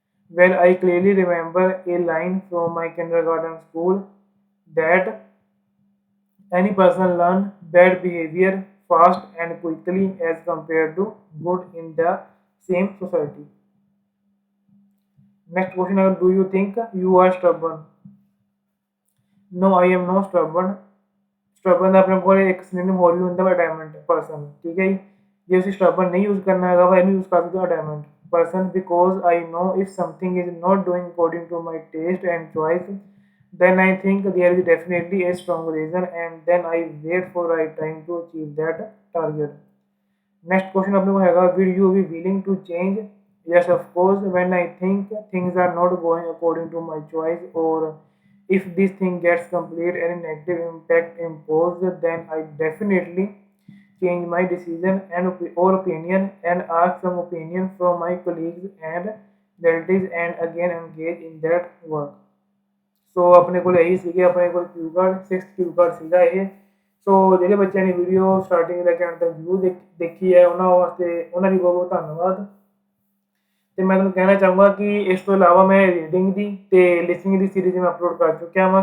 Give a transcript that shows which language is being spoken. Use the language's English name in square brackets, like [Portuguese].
[English] Well, I clearly remember a line from my kindergarten school that any person learn bad behavior fast and quickly as compared to good in the same society. Next question is, do you think you are stubborn? No, I am not stubborn. [Punjabi] Stubborn ਦਾ ਆਪਣੇ ਕੋਲ ਇੱਕ ਸਿਨੋਨਿਮ ਹੋਰ ਵੀ ਹੁੰਦਾ ਵਾ ਅਡੈਮੈਂਟ person, ਠੀਕ ਹੈ ਜੀ। ਜੇ ਅਸੀਂ ਸਟਬਰਨ ਨਹੀਂ ਯੂਜ਼ ਕਰਨਾ ਹੈਗਾ ਵਾ, ਇਹਨੂੰ ਯੂਜ਼ ਕਰ ਸਕਦੇ ਅਡੈਮੈਂਟ [English] person because I know if something is not doing according to my taste and choice, then I think there is definitely a strong reason and then I wait for right time to achieve that target. Next question [Hindi] अपने को हैगा, [English] will you be willing to change? Yes, of course. When I think things are not going according to my choice or if this thing gets complete and negative impact imposed, then I definitely change my decision or opinion and ask some opinion from my colleagues and relatives and again engage in that work. [Punjabi] ਸੋ ਆਪਣੇ ਕੋਲ ਇਹੀ ਸੀਗੇ, ਆਪਣੇ ਕੋਲ ਕਿਊ card 6 ਕਿਊ card ਸੀਗਾ ਇਹ। ਸੋ ਜਿਹੜੇ ਬੱਚਿਆਂ ਨੇ ਵੀਡੀਓ ਸਟਾਰਟਿੰਗ ਲੈ ਕੇ ਅੰਤ ਤੱਕ ਜ਼ਰੂਰ ਦੇਖੀ ਹੈ, ਉਹਨਾਂ ਵਾਸਤੇ ਉਹਨਾਂ ਦੀ ਬਹੁਤ ਬਹੁਤ ਧੰਨਵਾਦ। ਤੇ ਮੈਂ ਤੁਹਾਨੂੰ ਕਹਿਣਾ ਚਾਹੂੰਗਾ ਕਿ ਇਸ ਤੋਂ ਇਲਾਵਾ ਮੈਂ ਰੀਡਿੰਗ ਦੀ ਤੇ ਲਿਸਨਿੰਗ ਦੀ ਸੀਰੀਜ਼ ਮੈਂ ਅਪਲੋਡ ਕਰ ਚੁੱਕਿਆ ਵਾਂ।